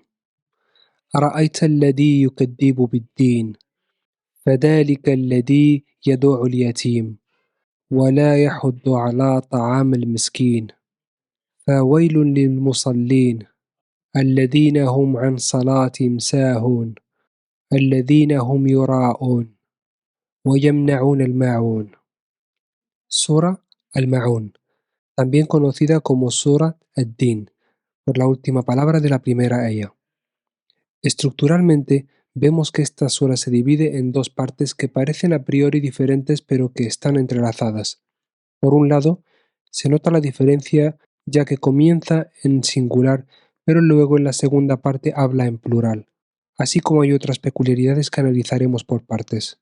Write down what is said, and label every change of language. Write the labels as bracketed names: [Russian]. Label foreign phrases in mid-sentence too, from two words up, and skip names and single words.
[Arabic] أرأيت الذي يكذب بالدين فذلك الذي يدع اليتيم ولا يحض على طعام المسكين فويل للمصلين الذين هم عن صلاتهم ساهون الذين هم يراءون ويمنعون الماعون. [Spanish] Sura Al-Ma'un, también conocida como Sura Ad-Din, por la última palabra de la primera aya. Estructuralmente, vemos que esta sura se divide en dos partes que parecen a priori diferentes pero que están entrelazadas. Por un lado, se nota la diferencia ya que comienza en singular, pero luego en la segunda parte habla en plural, así como hay otras peculiaridades que analizaremos por partes.